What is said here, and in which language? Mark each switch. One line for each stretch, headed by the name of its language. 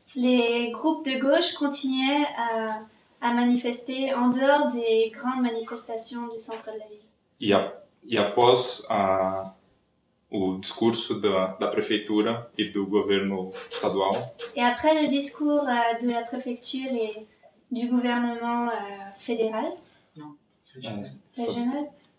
French: les groupes de gauche continuaient à manifester en dehors des grandes manifestations du centre de la ville.
Portuguese: E após o discurso da prefeitura e do governo estadual,
French: Et après le discours de la préfecture et du gouvernement fédéral, régional,